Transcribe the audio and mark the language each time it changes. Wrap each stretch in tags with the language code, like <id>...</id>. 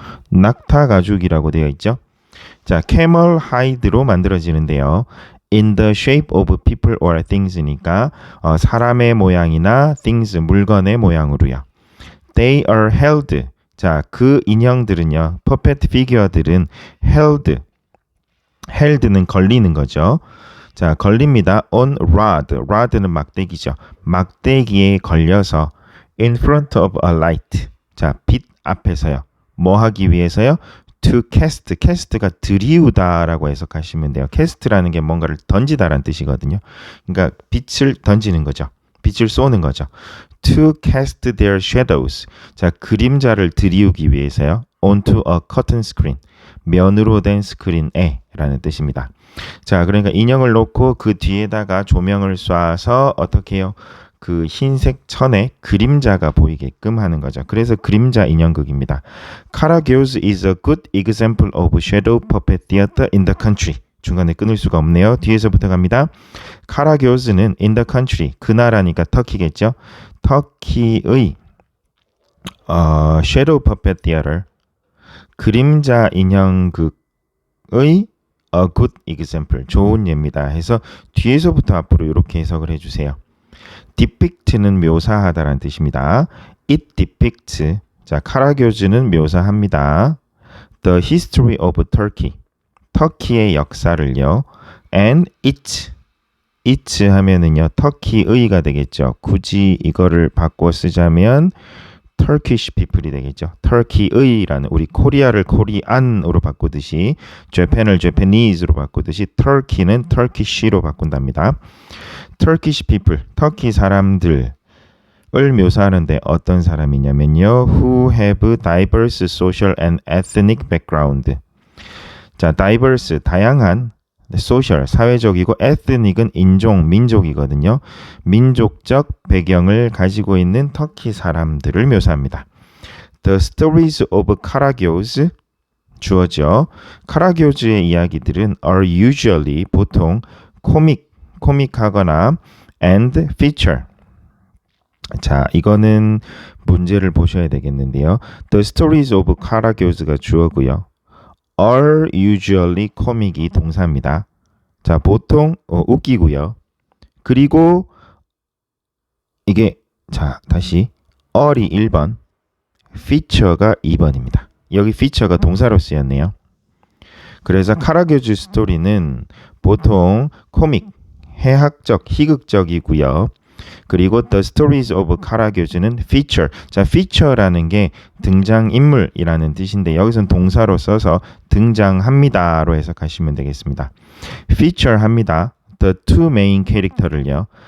<ko>낙타 가죽이라고 되어 있죠. 자, camel hide로 만들어지는데요.</ko> <en>in the shape of people or things니까</en> <ko>사람의 모양이나</ko> <en>things,</en> <ko>물건의 모양으로요.</ko> <en>They are held.</en> <ko>자, 그 인형들은요, puppet figure들은 held는 걸리는 거죠. 자, 걸립니다. on rod는 막대기죠. 막대기에 걸려서</ko> <en>in front of a light.</en> <ko>자, 빛 앞에서요. 뭐 하기 위해서요? to cast가 들이우다라고 해석하시면 돼요. cast라는 게 뭔가를 던지다라는 뜻이거든요. 그러니까 빛을 던지는 거죠. 빛을 쏘는 거죠.</ko> <en>to cast their shadows.</en> <ko>자, 그림자를 들이우기 위해서요.</ko> <en>onto a curtain screen.</en> <ko>면으로 된 스크린에 라는 뜻입니다. 자, 그러니까 인형을 놓고 그 뒤에다가 조명을 쏴서 어떻게 해요? 그 흰색 천에 그림자가 보이게끔 하는 거죠. 그래서 그림자 인형극입니다.</ko> <en>Karagios is a good example of shadow puppet theater in the country.</en> <ko>중간에 끊을 수가 없네요. 뒤에서부터 갑니다. Karagios는 in the country, 그 나라니까 터키겠죠. 터키의 shadow puppet theater, 그림자 인형극의 a good example, 좋은 예입니다. 해서 뒤에서부터 앞으로 이렇게 해석을 해주세요. depict는 묘사하다라는 뜻입니다.</ko> <en>It depicts,</en> <ko>자, 카라교즈는 묘사합니다.</ko> <en>The history of Turkey,</en> <ko>터키의 역사를요.</ko> <en>And its</en> <ko>하면은요, 터키의가 되겠죠. 굳이 이거를 바꿔 쓰자면 Turkish people이 되겠죠. 터키의라는, 우리 코리아를 코리안으로 바꾸듯이, Japan을 Japanese로 바꾸듯이 Turkey는 Turkish로 바꾼답니다.</ko> <en>Turkish people,</en> <ko>터키 사람들을 묘사하는데 어떤 사람이냐면요,</ko> <en>who have diverse social and ethnic background.</en> <ko>자, diverse, 다양한, social, 사회적이고, ethnic은 인종, 민족이거든요. 민족적 배경을 가지고 있는 터키 사람들을 묘사합니다.</ko> <en>The stories of Karagios,</en> <ko>주어져. 카라기오즈의 이야기들은</ko> <en>are usually,</en> <ko>보통 코믹하거나 and feature. 자, 이거는 문제를 보셔야 되겠는데요.</ko> <en>The stories of Karagios가 주어고요. are usually comic이 동사입니다.</en> <ko>자, 보통 웃기고요. 그리고 이게, 자, 다시 are이 1번, feature가 2번입니다. 여기 feature가 동사로 쓰였네요. 그래서 카라교즈 스토리는 보통 코믹, 해학적, 희극적이고요. 그리고</ko> <en>The Stories of Karagios</en> <ko>는 feature. 자, feature라는 게 등장인물이라는 뜻인데 여기서는 동사로 써서 등장합니다로 해석하시면 되겠습니다. feature 합니다.</ko> <en>The two main character</en> <ko>를요.</ko>